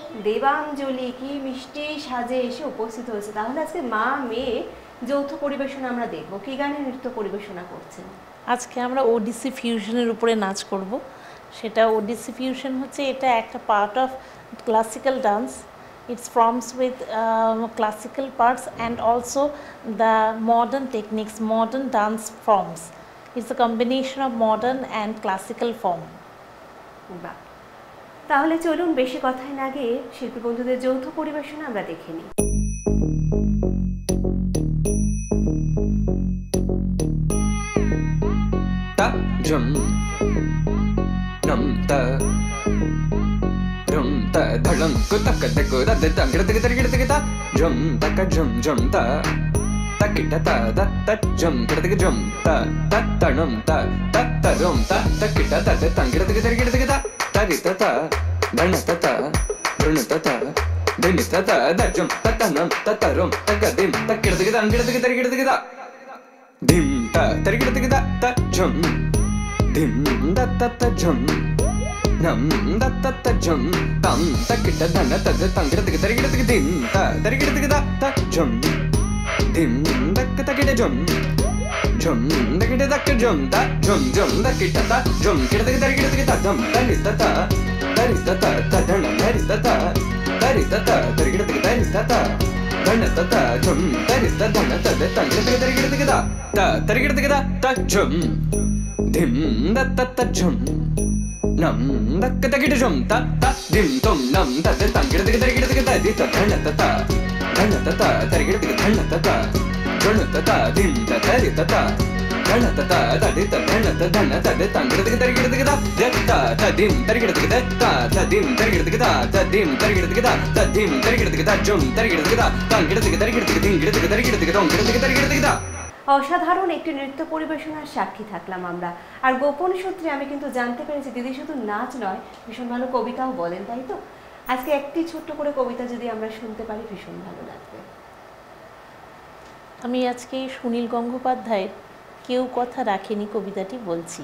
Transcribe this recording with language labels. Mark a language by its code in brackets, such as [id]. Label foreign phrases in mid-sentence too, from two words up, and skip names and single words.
[bn] দেবাঞ্জলি কি মিষ্টি সাজে এসে উপস্থিত হয়েছে। তাহলে আজকে মা মেয়ে যৌথ পরিবেশনা আমরা দেখবো। কি গানে নৃত্য পরিবেশনা করছেন? আজকে আমরা ওডিসি ফিউশনের উপরে নাচ করব। সেটা ওডিসি ফিউশন হচ্ছে, এটা একটা [en] part of classical dance. It forms with classical parts and also the modern techniques, modern dance forms. It's a combination of modern and classical form. [bn] বাহ। তাহলে চলুন বেশি কথায় না গিয়ে শিল্পী বন্ধুদের যৌথ পরিবেশনা আমরা দেখে নিই। Jum num ta rum ta dhalam ko tak tak ko da da gira gira gira ta jum ta ka jum ta takita ta da ta jum gira jum ta ta num ta rum ta takita ta gira gira ta ta ri ta ta dana ta ta bruna ta ta धिनि ता ता दा झुम ता ता नम ता ता रोम ता का धिम ता किड़ दिग दा किड़ दिग तरी किड़ दिग दा धिम ता तरी किड़ दिग ता झुम धिम दा ता झुम नम दा ता झुम तम ता किड़ धन ता ता किड़ दिग तरी किड़ दिग धिम ता तरी किड़ दिग ता झुम धिम दा ता किड़ झुम झुम दा किड़ दा झुम ता झुम झुम दा किड़ ता झुम किड़ दिग तरी किड़ दिग ता झुम तरी ता ता धन तरी ता तरी ता तरी किड़ दिग तरी ता धन ता झुम तरी ता धन ता ता किड़ दिग तरी किड़ दिग ता तरी किड़ दिग ता झुम धिम दा ता झुम नम दा ता किड़ झुम ता धिम तुम नम ता ता किड़ दिग तरी किड़ दिग ता दी ता धन ता तरी किड़ दिग धन ता झुन ता धिम ता तरी ता धन ता दी ता धन ता दे ता किड़ दिग तरी किड़ दिग ता धिम तरी किड़ दिग ता धिम तरी किड़ दिग ता धिम तरी किड़ दिग ता धिम तरी किड़ दिग ता झुम तरी किड़ दिग ता किड़ दिग तरी किड़ दिग धिम किड़ दिग तरी किड़ दिग ता किड़ दिग तरी किड़ दिग ता অসাধারণ একটি নৃত্য পরিবেশনার সাক্ষী থাকলাম আমরা। আর গোপন সূত্রে আমি কিন্তু জানতে পেরেছি দিদি শুধু নাচ নয়, ভীষণ ভালো কবিতাও বলেন, তাই তো? আজকে একটি ছোট্ট করে কবিতা যদি আমরা শুনতে পারি ভীষণ ভালো লাগবে। আমি আজকে সুনীল গঙ্গোপাধ্যায়ের কেউ কথা রাখেনি কবিতাটি বলছি।